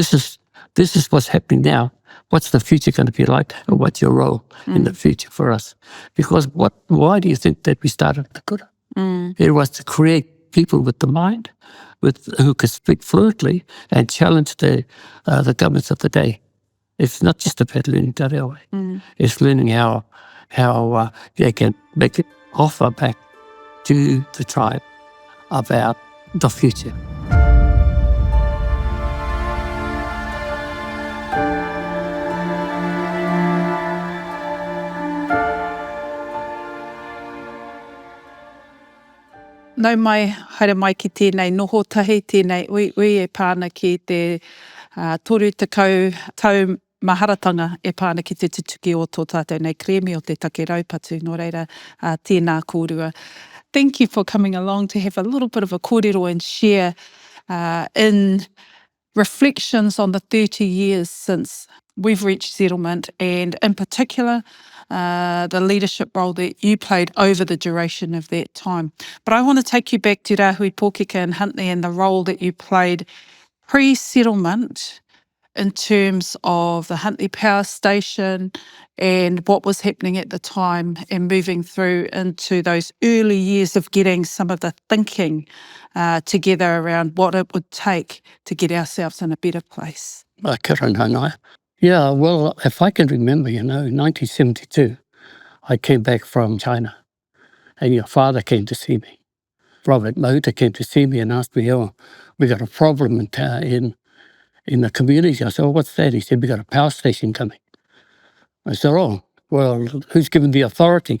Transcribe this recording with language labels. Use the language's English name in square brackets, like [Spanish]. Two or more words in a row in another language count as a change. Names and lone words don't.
[English] This is what's happening now. What's the future going to be like, and what's your role in the future for us? Because why do you think that we started the Kura? It was to create people with the mind, who could speak fluently and challenge the governments of the day. It's not just about learning [Māori] te reo. [English] It's learning how they can make an offer back to the tribe about the future. [Māori] Nau mai, haere mai ki tēnei noho tahi, tēnei ui e pāna ki te toru tekau tau maharatanga e pāna ki te tutuki o tō tātou nei kremi o te take Raupatu, nō reira tēnā kōrua. [English] Thank you for coming along to have a little bit of a kōrero and share in reflections on the 30 years since we've reached settlement, and in particular, the leadership role that you played over the duration of that time. But I want to take you back to Rāhui Pōkeka and Huntly and the role that you played pre-settlement in terms of the Huntly Power Station and what was happening at the time, and moving through into those early years of getting some of the thinking together around what it would take to get ourselves in a better place. [Māori] Kia ora nānai. [English] Yeah, well, if I can remember, in 1972, I came back from China and your father came to see me. Robert Mahuta came to see me and asked me, oh, we got a problem in the community. I said, oh, what's that? He said, we got a power station coming. I said, oh, well, who's given the authority?